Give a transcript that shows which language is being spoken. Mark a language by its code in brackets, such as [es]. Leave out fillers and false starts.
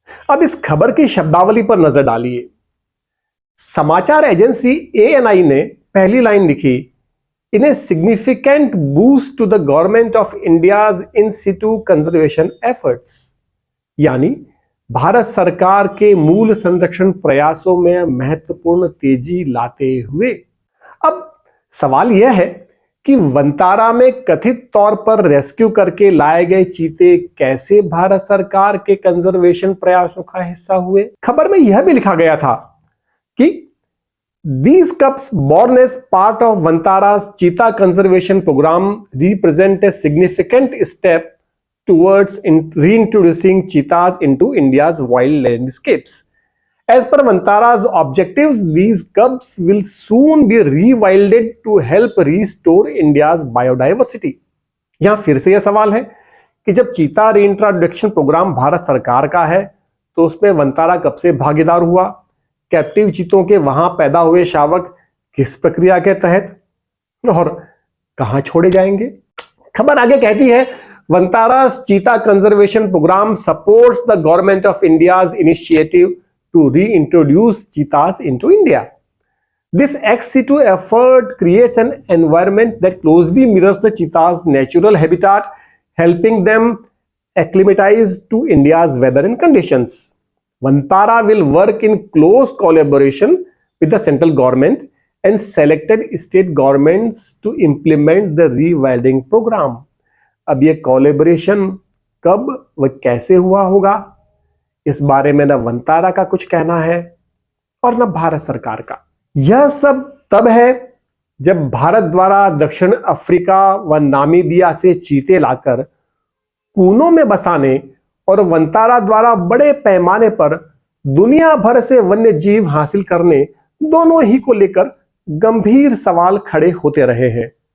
[hi] अब इस खबर की शब्दावली पर नजर डालिए। समाचार एजेंसी ANI ने पहली लाइन लिखी, [en] in a significant boost to the government of India's in situ conservation efforts, [hi] यानी भारत सरकार के मूल संरक्षण प्रयासों में महत्वपूर्ण तेजी लाते हुए। अब सवाल यह है कि वनतारा में कथित तौर पर रेस्क्यू करके लाए गए चीते कैसे भारत सरकार के कंजर्वेशन प्रयासों का हिस्सा हुए। खबर में यह भी लिखा गया था कि [en] these cubs born as part of Vantara's cheetah conservation program represent a significant step towards reintroducing cheetahs into India's wild landscapes. As per Vantara's objectives, these cubs will soon be rewilded to help restore India's biodiversity. [hi] यहां फिर से यह सवाल है कि जब चीता reintroduction programme Bharat सरकार का है तो उसमें वनतारा कब से भागीदार हुआ? कैप्टिव चीतों के वहां पैदा हुए शावक किस प्रक्रिया के तहत और कहां छोड़े जाएंगे? खबर आगे कहती है, [en] Vantara cheetah conservation program supports the government of India's initiative to reintroduce cheetahs into India. This ex situ effort creates an environment that closely mirrors the cheetah's natural habitat, helping them acclimatize to India's weather and conditions. Vantara will work in close collaboration with the central government and selected state governments to implement the rewilding program. [hi] अब ये collaboration कब व कैसे हुआ होगा, इस बारे में न वनतारा का कुछ कहना है और न भारत सरकार का। यह सब तब है जब भारत द्वारा दक्षिण अफ्रीका व नामीबिया से चीते लाकर कूनों में बसाने और वनतारा द्वारा बड़े पैमाने पर दुनिया भर से वन्य जीव हासिल करने, दोनों ही को लेकर गंभीर सवाल खड़े होते रहे हैं।